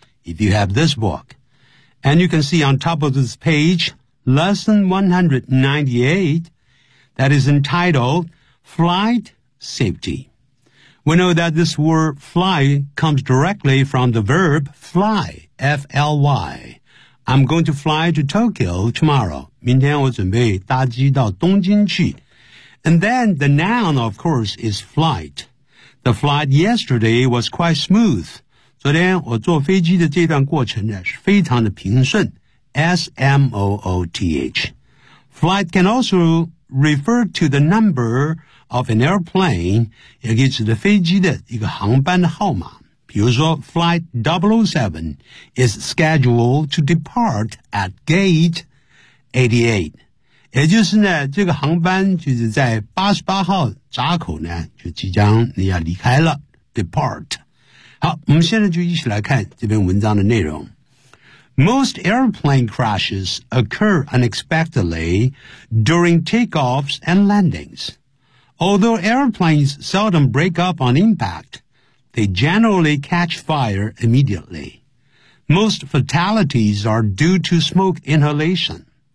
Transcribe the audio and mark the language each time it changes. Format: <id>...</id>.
<en>If you have this book, and you can see on top of this page, lesson 198, that is entitled Flight Safety. We know that this word fly comes directly from the verb fly, F-L-Y. I'm going to fly to Tokyo tomorrow.</en> <zh>明天我准备搭机到东京去。</zh> <en>And then the noun, of course, is flight. The flight yesterday was quite smooth.</en> <zh>昨天我坐飞机的这段过程呢是非常的平顺。</zh> <en>S-M-O-O-T-H. Flight can also refer to the numberOf an airplane,</en> <zh>也可以指的飞机的一个航班的号码。比如说 ,</zh> <en>Flight 007 is scheduled to depart at gate 88.</en> <zh>也就是呢这个航班就是在88号闸口呢就即将你要离开了 ,depart. 好，我们现在就一起来看这篇文章的内容。</zh> <en>Most airplane crashes occur unexpectedly during takeoffs and landings. Although airplanes seldom break up on impact, they generally catch fire immediately. Most fatalities are due to smoke inhalation.</en>